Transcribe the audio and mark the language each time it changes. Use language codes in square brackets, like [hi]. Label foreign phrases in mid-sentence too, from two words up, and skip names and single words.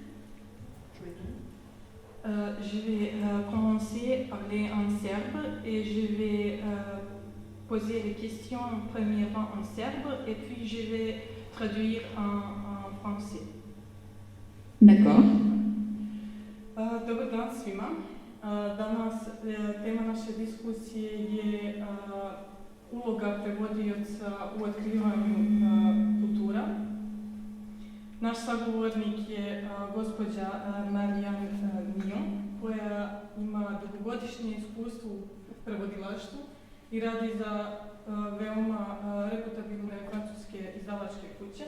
[fr] Je vais commencer à parler en serbe et je vais poser les questions premièrement en serbe et puis je vais traduire en français. D'accord. [sr] Dobar dan svima. Danas tema naše diskusije je uloga prevodioca u otkrivanju kultura. Naš sagovornik je gospođa Marijan Mion, koja ima dugogodišnje iskustvo u prevodilaštvu i radi za veoma reputabilne francuske izdavačke kuće.